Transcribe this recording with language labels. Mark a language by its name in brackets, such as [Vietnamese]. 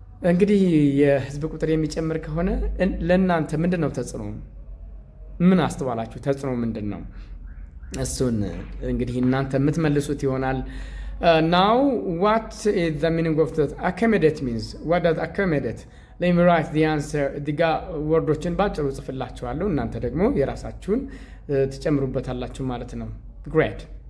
[Amharic] እንግዲህ የህዝብ ቁጥር የሚጨምር ከሆነ ለእናንተ ምንድን ነው ተጽዕኖ? ምን አስተዋላችሁ? ተጽዕኖ ምንድን ነው? እሱን እንግዲህ እናንተ የምትመልሱት ይሆናል። [English] Now, what is the meaning of the accommodate means? What does accommodate? Let me write the answer. [Amharic] ዲጋ ወርዶችን ባጭሩ ጽፍላችኋለሁ። እናንተ ደግሞ የራሳችሁን ትጨምሩበታላችሁ ማለት ነው። [English] Great.